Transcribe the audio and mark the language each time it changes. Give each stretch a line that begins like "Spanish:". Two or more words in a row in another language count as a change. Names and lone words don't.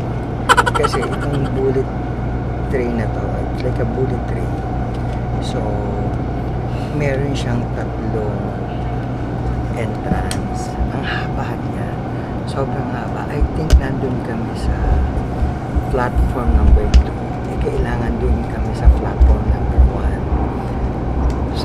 Filipino: Kasi itong
English: bullet train
Filipino: na to,
English: it's like a bullet train.
Filipino: So, meron siyang tatlong entrance. Ang haba niya. Sobrang haba.
English: I think
Filipino: nandun kami sa
English: platform number 2.
Filipino: Kailangan dun kami sa
English: platform number 1.